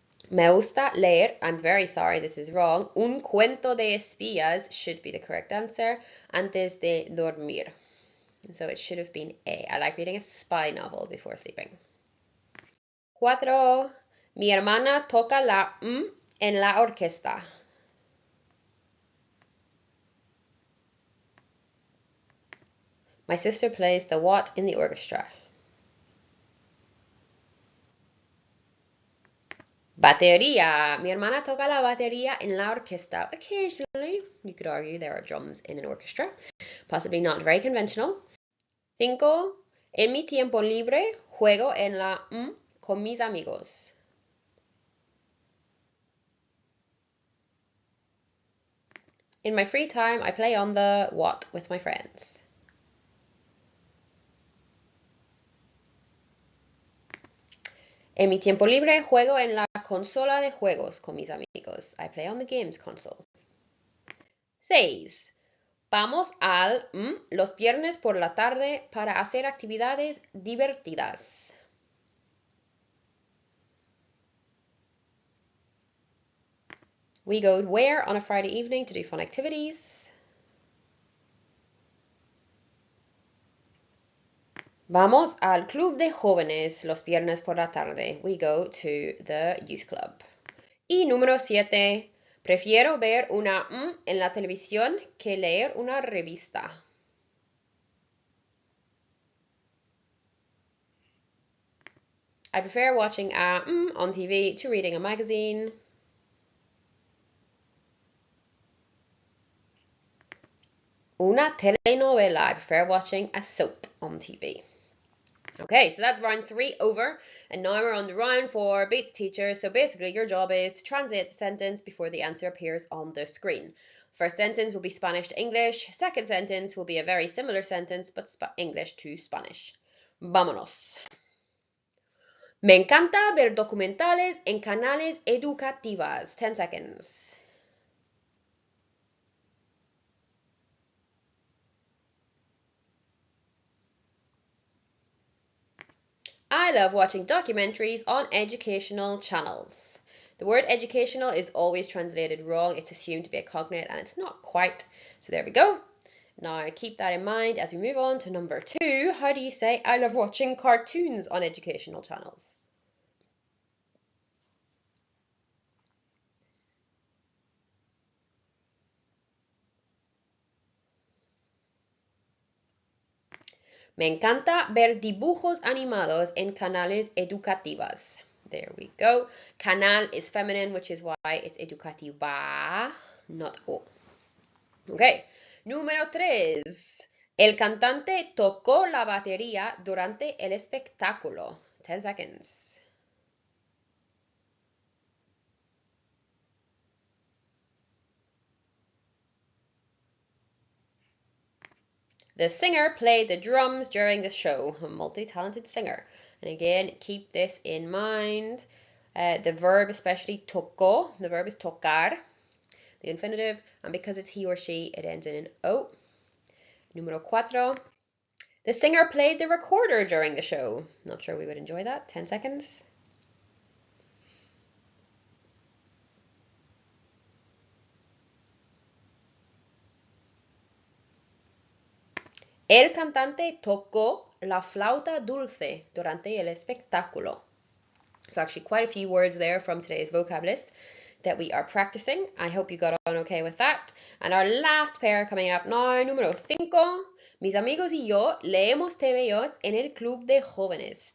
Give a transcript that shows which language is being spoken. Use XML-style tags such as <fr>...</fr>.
<es>Me gusta leer,</es> <en>I'm very sorry, this is wrong.</en> <es>Un cuento de espías</es> <en>should be the correct answer.</en> <es>Antes de dormir.</es> <en>So it should have been A. I like reading a spy novel before sleeping. 4.</en> <es>Mi hermana toca la en la orquesta.</es> <en>My sister plays the what in the orchestra.</en> <es>Batería. Mi hermana toca la batería en la orquesta.</es> <en>Occasionally, you could argue there are drums in an orchestra. Possibly not very conventional. 5.</en> <es>En mi tiempo libre, juego en la con mis amigos.</es> <en>In my free time, I play on the what with my friends.</en> <es>En mi tiempo libre, juego en la consola de juegos con mis amigos.</es> <en>I play on the games console. 6.</en> <es>Vamos al los viernes por la tarde para hacer actividades divertidas.</es> <en>We go where on a Friday evening to do fun activities?</en> <es>Vamos al club de jóvenes los viernes por la tarde.</es> <en>We go to the youth club.</en> <es>Y número 7. Prefiero ver una en la televisión que leer una revista.</es> <en>I prefer watching a on TV to reading a magazine.</en> <es>Una telenovela.</es> <en>I prefer watching a soap on TV. Okay, so that's round 3 over, and now we're on the round 4, beat the teacher. So basically your job is to translate the sentence before the answer appears on the screen. First sentence will be Spanish to English. Second sentence will be a very similar sentence, but English to Spanish.</en> <es>Vámonos. Me encanta ver documentales en canales educativas.</es> <en>10 seconds. I love watching documentaries on educational channels. The word educational is always translated wrong. It's assumed to be a cognate, and it's not quite. So there we go. Now keep that in mind as we move on to number 2. How do you say I love watching cartoons on educational channels?</en> <es>Me encanta ver dibujos animados en canales educativas.</es> <en>There we go. Canal is feminine, which is why it's educativa, not o. Okay. Número 3.</en> <es>El cantante tocó la batería durante el espectáculo.</es> <en>10 seconds. The singer played the drums during the show. A multi-talented singer. And again, keep this in mind. The verb, especially tocó, the verb is tocar, the infinitive, and because it's he or she, it ends in an O. Número 4. The singer played the recorder during the show. Not sure we would enjoy that. 10 seconds.</en> <es>El cantante tocó la flauta dulce durante el espectáculo.</es> <en>So actually quite a few words there from today's vocab list that we are practicing. I hope you got on okay with that. And our last pair coming up now, número 5.</en> <es>Mis amigos y yo leemos TVOs en el club de jóvenes.</es>